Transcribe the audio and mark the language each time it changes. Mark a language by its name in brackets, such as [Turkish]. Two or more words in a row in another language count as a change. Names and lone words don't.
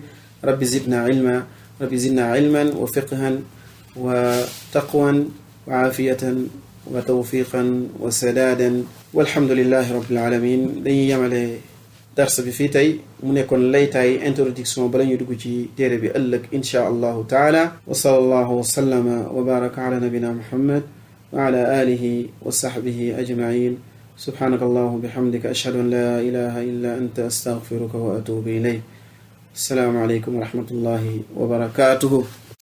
[Arabic] رب زدنا علما رب زدنا علما وفقها وتقوى وعافية وتوفيقا وسدادا والحمد لله رب العالمين. [Wolof] dañuy yemale dars bi fii tey mu nekkoon laytaay introduction bala ñuy dugg ci téere bi ëllëg [Arabic] إن شاء الله تعالى. وصلى الله وسلم وبارك على نبينا محمد وعلى آله وصحبه أجمعين. سبحانك اللهم وبحمدك أشهد أن لا إله إلا أنت أستغفرك وأتوب إليك. السلام عليكم ورحمة الله وبركاته.